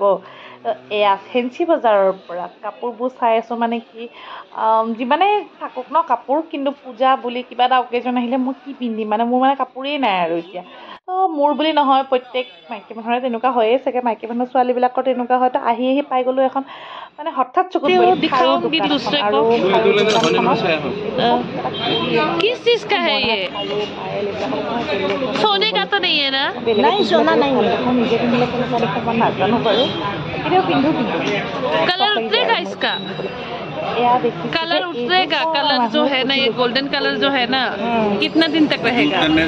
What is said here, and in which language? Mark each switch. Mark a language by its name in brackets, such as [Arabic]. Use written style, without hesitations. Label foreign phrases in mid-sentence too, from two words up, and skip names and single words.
[Assamese] এয়া ফেঞ্চি বজাৰৰ পৰা কাপোৰবোৰ চাই আছোঁ মানে কি যিমানে থাকক ন কাপোৰ কিন্তু পূজা বুলি কিবা এটা অকেজন আহিলে মই কি পিন্ধিম মানে মোৰ মানে কাপোৰেই নাই আৰু এতিয়া মোৰ বুলি নহয় প্ৰত্যেক মাইকী মানুহৰে তেনেকুৱা হয়ে চাগে মাইকী মানুহ ছোৱালীবিলাকৰ তেনেকুৱা হয়তো আহি পাই গ'লো এখন মানে হঠাৎ চকুত পৰিল খাৰু দোকান এখন আৰু খাৰু দোকানখনত [Hindi] किस चीज का है ये? सोने का तो नहीं है ना? नहीं सोना नहीं है [Assamese] নিজে পিন্ধিলে কেনেকুৱা দেখে মই নাজানো বাৰু কেতিয়াও পিন্ধো কিন্তু [Hindi] कलर उतरेगा इसका? कलर उतरेगा कलर जो है ना ये गोल्डन कलर जो है ना कितना दिन तक रहेगा?